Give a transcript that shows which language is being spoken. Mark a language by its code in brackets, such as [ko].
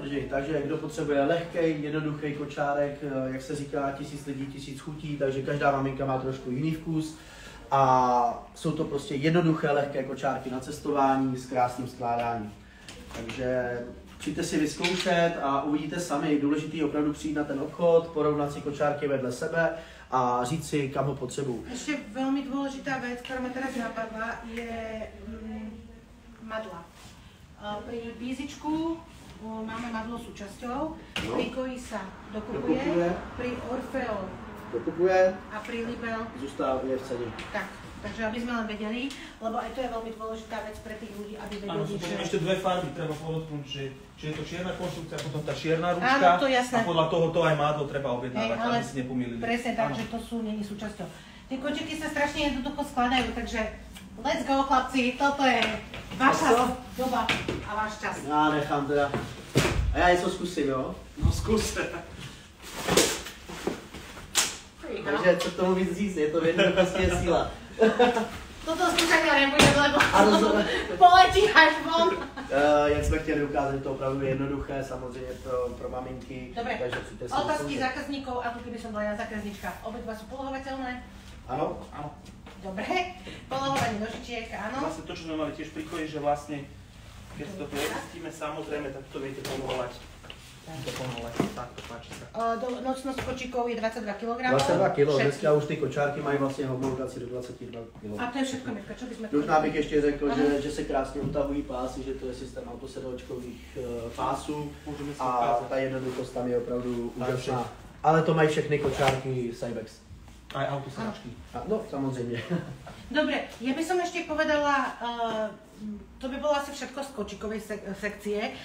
[cs] Takže kdo potřebuje lehkej, jednoduchý kočárek, jak se říká, 1000 lidí, 1000 chutí, takže každá maminka má trošku jiný vkus. A jsou to prostě jednoduché, lehké kočárky na cestování s krásným skládáním. Takže přijďte si vyzkoušet a uvidíte sami. Důležitý je opravdu přijít na ten obchod, porovnat si kočárky vedle sebe a říct si, kam ho potřebuju. [sk] Ešte veľmi dôležitá vec, ktorá ma teraz napadla, je madla. Pri bízičku máme madlo súčasťou, pri koji sa dokupuje, pri Orfeo dokupuje a pri Libel [cs] zůstává v ceně. tak. [sk] Takže aby sme len vedeli, lebo aj to je veľmi dôležitá vec pre tých ľudí, aby vedeli, že... Áno, ešte dve farby treba podotknúť, že je to čierna konštrukcia, potom tá čierna ručka. Áno, to jasné. A podľa toho to aj mádlo treba objednávať, aby si nepomýlili. Presne tak, že to sú, nie sú súčasťou. Tie kočiky sa strašne jednoducho skladajú, takže [en] let's go [sk] chlapci, toto je vaša doba a váš čas. [cs] Já nechám teda. A já něco zkusím, jo? [sk] No skúste. [cs] Takže co k tomu víc říct, je to jednoduchosti je síla. [sk] Toto skúšania nebudem, lebo poletí až von. [cs] Jak jsme chtěli ukázat, je to opravdu jednoduché, samozřejmě pro maminky. [sk] Dobre, takže si otázky zákazníkov, a tu keby som bola ja zákazníčka. Obidva sú polohovateľné? Áno. Áno. Dobre, polohovanie nožičiek, áno. Vlastne to, čo sme mali tiež pri koji, že vlastne, keď si to prečistíme, samozrejme, tak to viete polohovať. Takto, páči sa. Nocnosť kočíkov je 22 kg. [cs] 22 kg, dneska už ty kočárky mají vlastně homologaci do 22 kg. [sk] A to je všetko, Mirka, čo by sme... [cs] Možná bych ještě řekl, že se krásně utahují pásy, že to je systém autosedačkových pásů a ta jednoduchost tam je opravdu úžasná. Ale to mají všechny kočárky Cybex. [sk] Aj autosedačky. [cs] No, samozřejmě. [sk] Dobre, ja by som ešte povedala, to by bolo asi všetko z kočikovej sekcie.